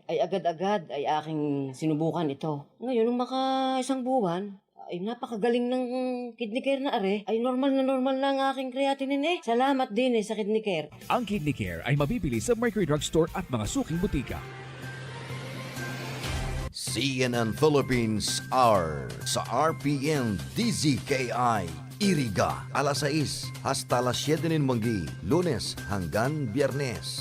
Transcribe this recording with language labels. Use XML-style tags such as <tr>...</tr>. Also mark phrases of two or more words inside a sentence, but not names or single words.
<tl>Ay agad-agad ay aking sinubukan ito. Ngayon, nung isang buwan, ay napakagaling ng Kidney Care na ay normal na ang aking creatinine Salamat din sa Kidney Care. Ang Kidney Care ay mabibili sa Mercury Drugstore at mga suking butika. CNN Philippines Hour sa RPN-DZKI-IRIGA alas 6 hasta las 7 ng manggi, Lunes hanggang Biyernes.</tl>